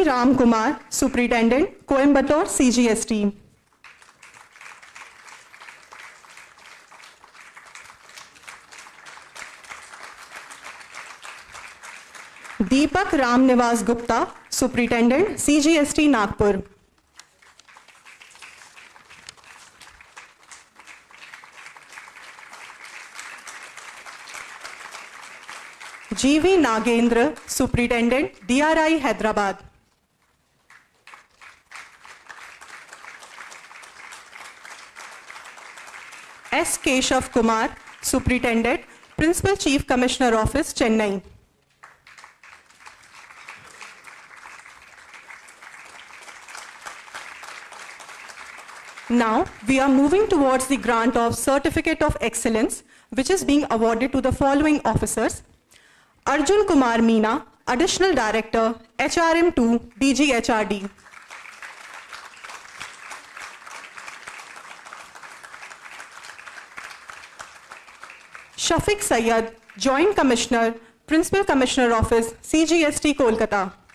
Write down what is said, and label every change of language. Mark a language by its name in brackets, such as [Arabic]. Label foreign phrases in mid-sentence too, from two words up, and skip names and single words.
[English] Ram Kumar, Superintendent, Coimbatore, CGST; Deepak Ram Nivas Gupta, Superintendent, CGST, Nagpur; G.V. Nagendra, Superintendent, DRI, Hyderabad; S. Keshav Kumar, Superintendent, Principal Chief Commissioner Office, Chennai; Now, we are moving towards the grant of Certificate of Excellence, which is being awarded to the following officers: Arjun Kumar Meena, Additional Director, HRM2, DGHRD; Shafiq Syed, Joint Commissioner, Principal Commissioner Office, CGST, Kolkata;